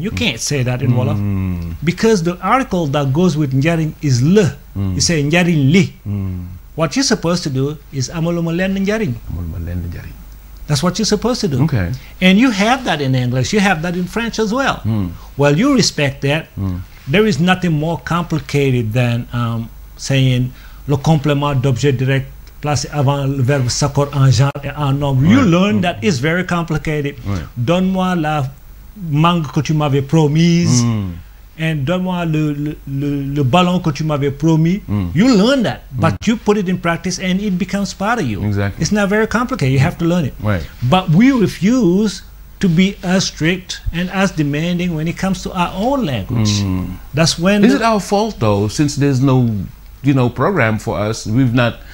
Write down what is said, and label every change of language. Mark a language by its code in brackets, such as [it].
[en] You can't say that in Wolof. Because the article that goes with njariñ is le. You say njariñ li. What you're supposed to do is [wo] amuluma lenn njariñ. Amuluma lenn njariñ. [en] That's what you're supposed to do. Okay. And you have that in English. You have that in French as well. Well, you respect that. There is nothing more complicated than saying [fr] le complément d'objet direct placé avant le verbe s'accord en genre et en nombre. [en] You learn that it's very complicated. [fr] Donne-moi la mangue que tu m'avais promise. And donne-moi le ballon que tu m'avais promis. [en] You learn that, but you put it in practice and it becomes part of you. Exactly. It's not very complicated. You have to learn it. Right. But we refuse to be as strict and as demanding when it comes to our own language. That's when... Is it our fault, though, since there's no program for us. We've not.